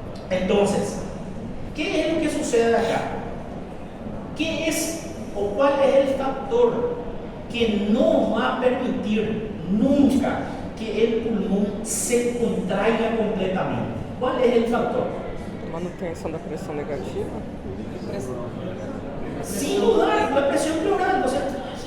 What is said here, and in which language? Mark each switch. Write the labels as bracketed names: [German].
[Spanish] Entonces, ¿qué es lo que sucede acá? ¿Qué es o cuál es el factor que no va a permitir nunca que el pulmón se contraiga completamente? ¿Cuál es el factor? [Portuguese] Manutenção da pressão negativa. [Spanish] Sin dudar, la presión pleural, ¿no es cierto?